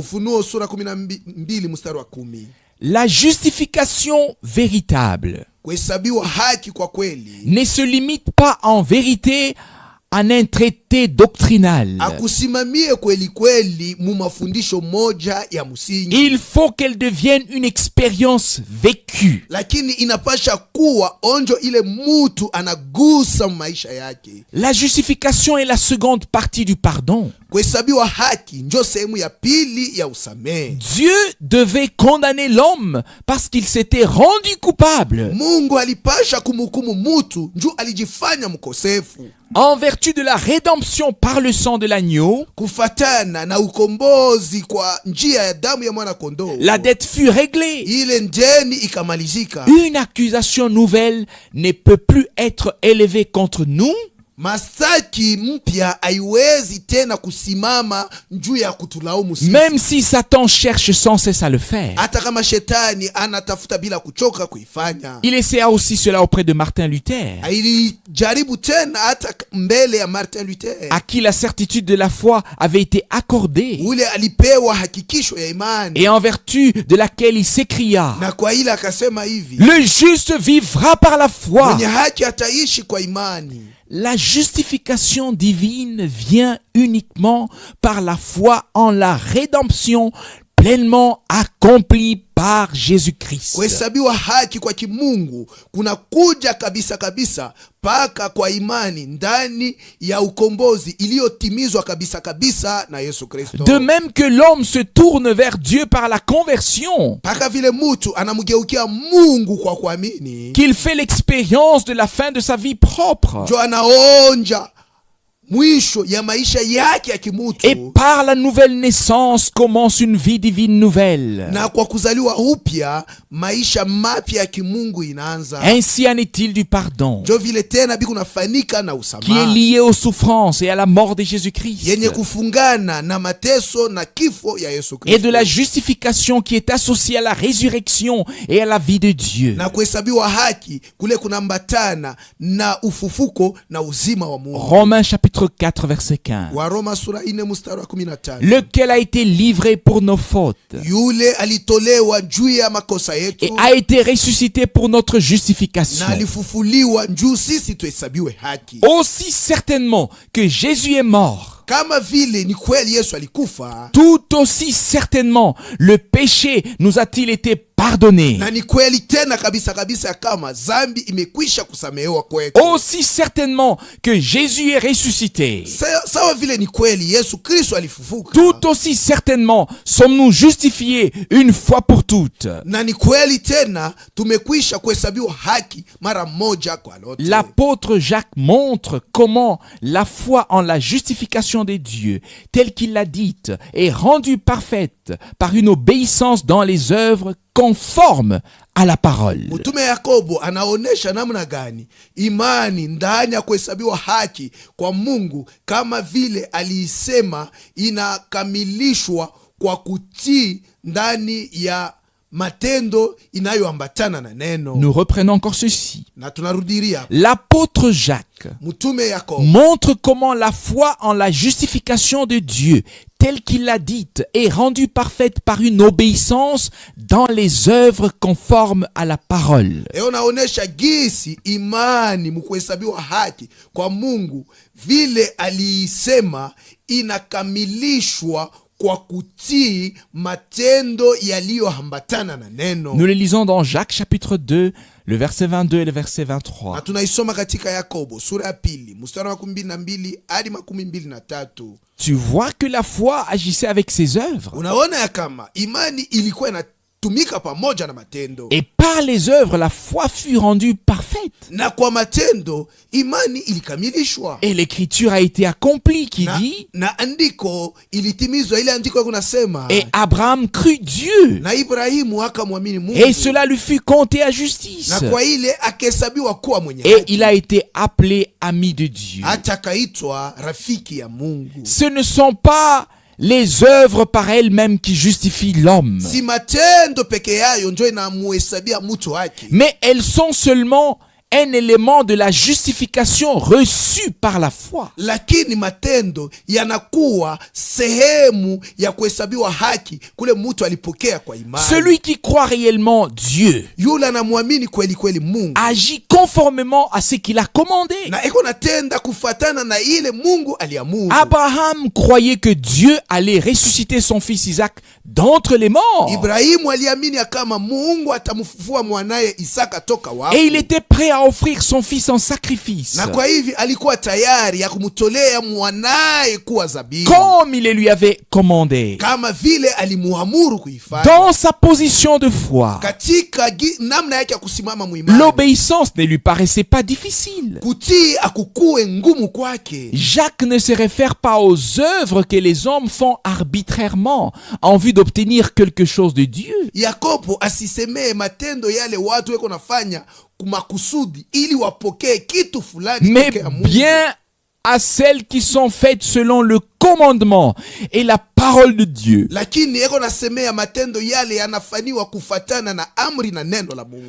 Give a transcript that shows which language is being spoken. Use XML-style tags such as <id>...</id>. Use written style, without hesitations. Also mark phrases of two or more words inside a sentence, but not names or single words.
<sw>Ufunuo sura 12 mstari wa 10.</sw> <fr>La justification véritable</fr> <sw>Kuhesabiwa haki kwa kweli</sw> <fr>ne se limite pas en vérité en un traité doctrinal.</fr> <sw>akusimamie kweli kweli mu mafundisho moja ya msingi,</sw> <fr>Il faut qu'elle devienne une expérience vécue.</fr> <sw>lakini inapasha kuwa onjo ile mutu anagusa maisha yake.</sw> <fr>La justification est la seconde partie du pardon.</fr> <sw>Kuhesabiwa haki njo sehemu ya pili ya usamehe.</sw> <fr>Dieu devait condamner l'homme parce qu'il s'était rendu coupable.</fr> <sw>Mungu alipasha kumhukumu mutu nju alijifanya mkosefu.</sw> <fr>En vertu de la rédemption par le sang de l'agneau,</fr> <sw>Kufatana na ukombozi kwa njia ya damu ya mwana kondoo,</sw> <fr>la dette fut réglée.</fr> <sw>ile ndeni ikamalizika.</sw> <fr>Une accusation nouvelle ne peut plus être élevée contre nous</fr> <sw>Mastaki mpya haiwezi tena kusimama juu ya kutulaumu sisi.</sw> <fr>même si Satan cherche sans cesse à le faire.</fr> <sw>Hata kama shetani anatafuta bila kuchoka kuifanya.</sw> <fr>Il essaya aussi cela auprès de Martin Luther,</fr> <sw>Ilijaribu tena hata mbele ya Martin Luther,</sw> <fr>à qui la certitude de la foi avait été accordée</fr> <sw>ule alipewa hakikisho ya imani,</sw> <fr>et en vertu de laquelle il s'écria:</fr> <sw>na kwa ile akasema hivi:</sw> <fr>le juste vivra par la foi.</fr> <sw>mwenye haki ataishi kwa imani.</sw> <fr>La justification divine vient uniquement par la foi en la rédemption pleinement accomplie par Jésus-Christ.</fr> <sw>Kuhesabiwa haki kwa kimungu kuna kuja kabisa kabisa paka kwa imani ndani ya ukombozi iliyotimizwa kabisa kabisa na Yesu Kristo.</sw> <fr>De même que l'homme se tourne vers Dieu par la conversion,</fr> <sw>Paka vile mutu anamgeukia Mungu kwa kuamini,</sw> <fr>qu'il fait l'expérience de la fin de sa vie propre,</fr> <sw>jo anaonja mwisho ya maisha yake ya kimutu,</sw> <fr>et par la nouvelle naissance commence une vie divine nouvelle.</fr> <sw>na kwa kuzaliwa upya maisha mapya ya kimungu inaanza.</sw> <fr>Ainsi en est-il du pardon,</fr> <sw>Jo vile tena biku nafanika na</sw> <fr>qui est</fr> <sw>usamaha</sw> <fr>lié aux souffrances et à la mort de Jésus-Christ,</fr> <sw>yenye kufungana na mateso na kifo ya Yesu</sw> <fr>et de</fr> <sw>Kristo,</sw> <fr>la justification qui est associée à la résurrection et à la vie de Dieu.</fr> <sw>na kuhesabiwa haki kule kunambatana na ufufuko na uzima wa Mungu.</sw> <fr>Romains chapitre 4 verset 15.</fr> <sw>Waroma sura 4 mstari wa 15.</sw> <fr>Lequel a été livré pour nos fautes</fr> <sw>Yule alitolewa juu ya makosa yetu</sw> <fr>et a été ressuscité pour notre</fr> <sw>na</sw> <fr>justification.</fr> <sw>alifufuliwa juu sisi tuhesabiwe haki.</sw> <fr>Aussi certainement que Jésus est mort,</fr> <sw>Kama vile ni kweli Yesu alikufa,</sw> <fr>tout aussi certainement le péché nous a-t-il été pardonné.</fr> <sw>na ni kweli tena kabisa kabisa kama zambi imekwisha kusamehewa kwetu.</sw> <fr>Aussi certainement que Jésus est ressuscité,</fr> <sw>Sawa vile ni kweli Yesu Kristo alifufuka,</sw> <fr>tout aussi certainement sommes-nous justifiés une fois pour toutes.</fr> <sw>na ni kweli tena tumekwisha kuhesabiwa haki mara moja kwa lote.</sw> <fr>L'apôtre Jacques montre comment la foi en la justification des dieux, telle qu'il l'a dite, est rendue parfaite par une obéissance dans les œuvres conformes à la parole.</fr> <sw>Mtume Yakobo anaonesha namna gani imani ndani ya kuhesabiwa haki kwa Mungu kama vile aliisema inakamilishwa kwa kutii ndani ya matendo inayoambatana na neno.</sw> <fr>Nous reprenons encore ceci.</fr> <sw>Na tunarudiria</sw> <fr>L'apôtre Jacques</fr> <sw>Mtume Yakobo</sw> <fr>montre comment la foi en la justification de Dieu, telle qu'il l'a dite, est rendue parfaite par une obéissance dans les œuvres conformes à la parole.</fr> <sw>naonesha gisi imani mkuhesabiwa haki kwa Mungu vile aliisema inakamilishwa kwa kutii matendo yaliyoambatana na neno.</sw> <fr>Nous le lisons dans Jacques chapitre 2, le verset 22 et le verset</fr> <sw>Na</sw> <fr>23.</fr> <sw>tunaisoma katika Yakobo sura ya 2 mstari wa 12 hadi 23.</sw> <fr>Tu vois que la foi agissait avec ses œuvres.</fr> <sw>Unaona ya kama imani ilikuwa inatumika pamoja na matendo,</sw> <fr>Et par les œuvres, la foi fut rendue parfaite.</fr> <sw>na kwa matendo imani ilikamilishwa.</sw> <fr>Et l'écriture a été accomplie qui</fr> <sw>Na,</sw> <fr>dit,</fr> <sw>na andiko ilitimizwa, ile andiko kunasema,</sw> <fr>et Abraham crut Dieu,</fr> <sw>na Ibrahimu akamwamini Mungu,</sw> <fr>et cela lui fut compté à justice.</fr> <sw>na kwa ile akahesabiwa kuwa mwenye</sw> <fr>Et</fr> <sw>haki,</sw> <fr>il a été appelé ami de Dieu.</fr> <sw>hata akaitwa rafiki ya Mungu.</sw> <fr>Ce ne sont pas les œuvres par elles-mêmes qui justifient l'homme,</fr> <sw>Si matendo peke yayo njo inamuhesabia mtu haki,</sw> <fr>mais elles sont seulement un élément de la justification reçue par la foi.</fr> <sw>lakini matendo yanakuwa sehemu ya kuhesabiwa haki kule mtu alipokea kwa imani.</sw> <fr>Celui qui croit réellement Dieu</fr> <sw>Yule anamwamini kweli kweli Mungu,</sw> <fr>agit conformément à ce qu'il a commandé.</fr> <sw>na iko natenda kufatana na ile Mungu aliamuru.</sw> <fr>Abraham croyait que Dieu allait ressusciter son fils Isaac d'entre les morts.</fr> <sw>Ibrahimu aliamini ya kama Mungu atamfufua mwanaye Isaka toka wafu,</sw> <fr>Et il était prêt à offrir son fils en sacrifice,</fr> <sw>na kwa hivi alikuwa tayari ya kumtolea mwanaye kuwa zabihu,</sw> <fr>comme il le lui avait commandé.</fr> <sw>kama vile alimuamuru kuifanya.</sw> <fr>Dans sa position de foi,</fr> <sw>Katika namna yake ya kusimama muimani,</sw> <fr>l'obéissance ne lui paraissait pas difficile.</fr> <sw>kutii akukue ngumu kwake.</sw> <fr>Jacques ne se réfère pas aux œuvres que les hommes font arbitrairement en vue d'obtenir quelque chose de Dieu,</fr> <sw>Yakobo asisemee matendo yale watu weko nafanya kumakusudi ili wapokee kitu fulani</sw> <fr>mais</fr> <sw>toka ya Mungu,</sw> <fr>bien à celles qui sont faites selon le commandement et la parole de Dieu.</fr> <sw>lakini eko nasemea matendo yale yanafanywa kufatana na amri na neno la Mungu.</sw>